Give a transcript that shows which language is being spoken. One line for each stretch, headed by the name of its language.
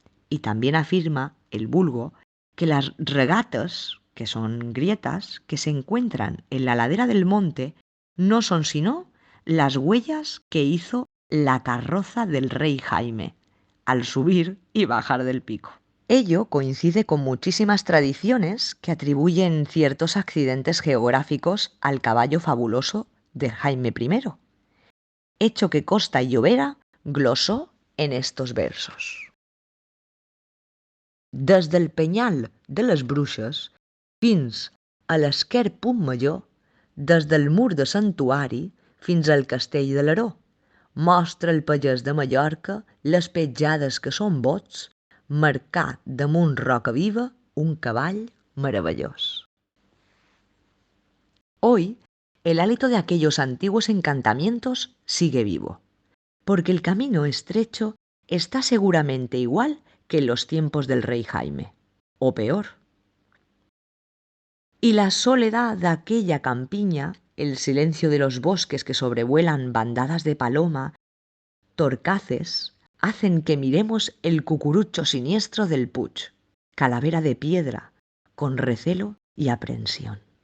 Spanish: Y también afirma el vulgo que las regates, que son grietas, que se encuentran en la ladera del monte, no son sino las huellas que hizo la carroza del rey Jaime al subir y bajar del pico. Ello coincide con muchísimas tradiciones que atribuyen ciertos accidentes geográficos al caballo fabuloso de Jaime I, hecho que Costa y Llobera glosó en estos versos.
Catalan: Des del penyal de les Bruixes fins a l'esquer Punt Major, des del mur de Santuari fins al castell de l'Aró, mostra el pagès de Mallorca les petjades que són bots, marcar damunt roca viva un cavall maravillós.
Spanish: Hoy, el hálito de aquellos antiguos encantamientos sigue vivo, porque el camino estrecho está seguramente igual que en los tiempos del rey Jaime, o peor. Y la soledad de aquella campiña, el silencio de los bosques que sobrevuelan bandadas de paloma, torcaces, hacen que miremos el cucurucho siniestro del Puig, calavera de piedra, con recelo y aprensión.